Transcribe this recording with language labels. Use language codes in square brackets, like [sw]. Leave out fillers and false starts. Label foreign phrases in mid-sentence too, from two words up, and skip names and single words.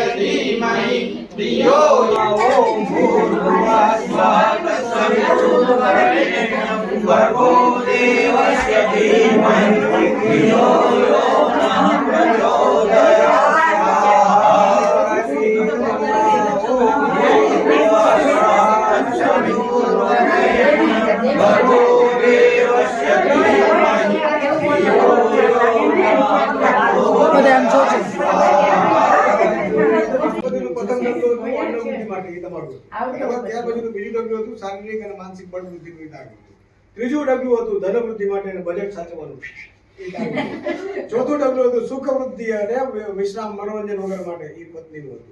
[sa] धीमहि धियो ओम भूर्भुवः स्वः तत्सवितुर्वरेण्यं भर्गो देवस्य धीमहि धियो यो नः प्रचोदयात् भर्गो देवस्य धीमहि धियो यो नः [gu] શારીરિક અને માનસિક બળ વૃદ્ધિનું હિત આવ્યું. ત્રીજું ડગલું હતું ધન વૃદ્ધિ માટે બજેટ સાચવવાનું. ચોથું ડગલું હતું સુખ વૃદ્ધિ અને વિશ્રામ મનોરંજન વગર માટે એ પત્નીનું હતું.